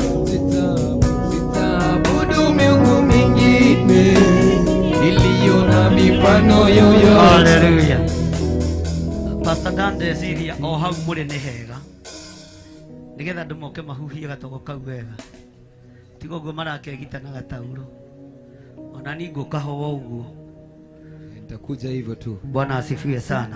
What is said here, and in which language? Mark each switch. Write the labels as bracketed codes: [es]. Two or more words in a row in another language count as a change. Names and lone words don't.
[sw] Iliyo na mifano yoyote. Hallelujah. [ki] Pastor Dan ndeciria o hau mũrĩ nĩ hega, nĩgetha andũ moke mahuhie gatogo kau wega, tiga ũguo marakegita na gatauro. Ona ni ngũka ho ũguo. [sw] Nitakuja hivyo tu. Bwana asifiwe sana.